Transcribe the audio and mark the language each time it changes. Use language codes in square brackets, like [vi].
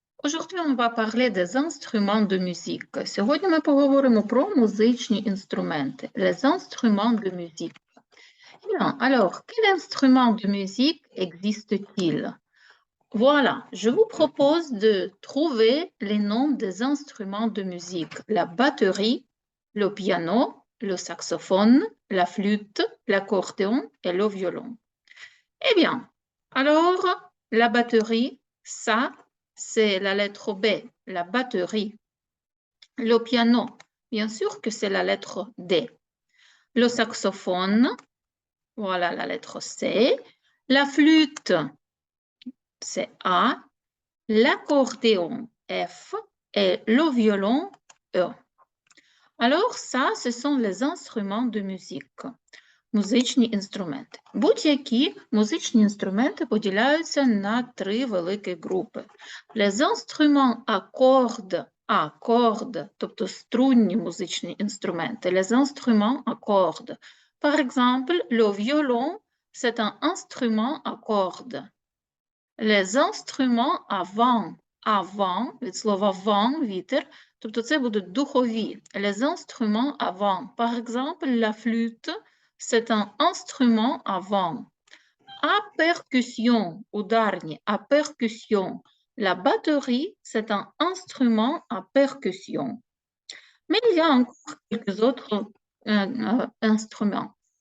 [fr] Aujourd'hui on va parler des instruments de musique. [uk] Сьогодні ми поговоримо про музичні інструменти, [fr] les instruments de musique. Bien, alors, quel instrument de musique existe-t-il? Voilà, je vous propose de trouver les noms des instruments de musique. La batterie, le piano, le saxophone, la flûte, l'accordéon et le violon. Eh bien, alors, la batterie, ça, c'est la lettre B, la batterie. Le piano, bien sûr que c'est la lettre D. Le saxophone, voilà la lettre C. La flûte, c'est A. L'accordéon, F. Et le violon, E. Alors, ça, ce sont les instruments de musique. [uk] Музичні інструменти. Будь-які музичні інструменти поділяються на три великі групи. [fr] Les instruments à cordes, [uk] тобто струнні музичні інструменти. [fr] Les instruments à cordes. Par exemple, le violon, c'est un instrument à cordes. Les instruments à vent, [uk] від слова vent, вітер, тобто це будуть духові. [fr] Les instruments à vent. Par exemple, la flûte, c'est un instrument à vent. À percussion, [uk] ударні, [fr] à percussion. La batterie, c'est un instrument à percussion. Mais il y a encore quelques autres instruments.